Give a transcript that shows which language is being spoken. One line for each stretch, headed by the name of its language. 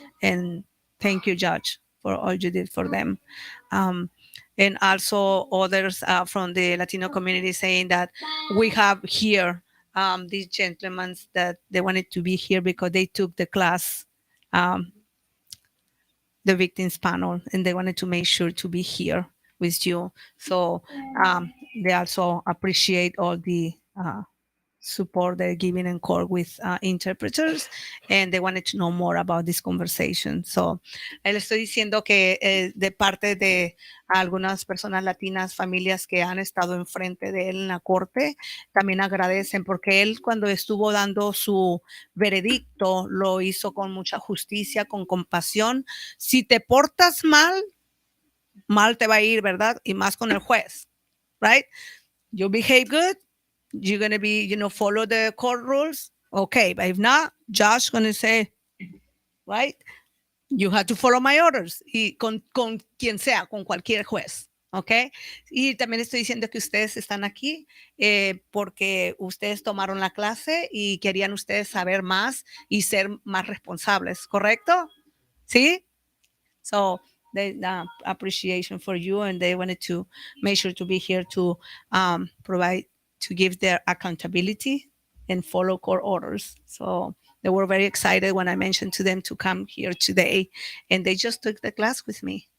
English: And thank you, Judge, for all you did for them. And also others from the Latino community saying that we have here these gentlemen that they wanted to be here because they took the class, the victims panel, and they wanted to make sure to be here with you. So they also appreciate all the support they're giving in court with interpreters, and they wanted to know more about this conversation.
Spanish: So, le estoy diciendo que de parte de algunas personas latinas, familias que han estado enfrente de él en la corte, también agradecen porque él cuando estuvo dando su veredicto lo hizo con mucha justicia, con compasión. Si te portas mal, mal te va a ir, ¿verdad? Y más con el juez, right?
English: You behave good, you're going to be, follow the court rules. Okay, but if not, Josh going to say, right, you have to follow my orders.
Spanish: Y con quien sea, con cualquier juez. Okay. Y también estoy diciendo que ustedes están aquí porque ustedes tomaron la clase y querían ustedes saber más y ser más responsables, ¿correcto? ¿Sí?
English: So they appreciation for you, and they wanted to make sure to be here to provide, to give their accountability and follow court orders. So they were very excited when I mentioned to them to come here today, and they just took the class with me.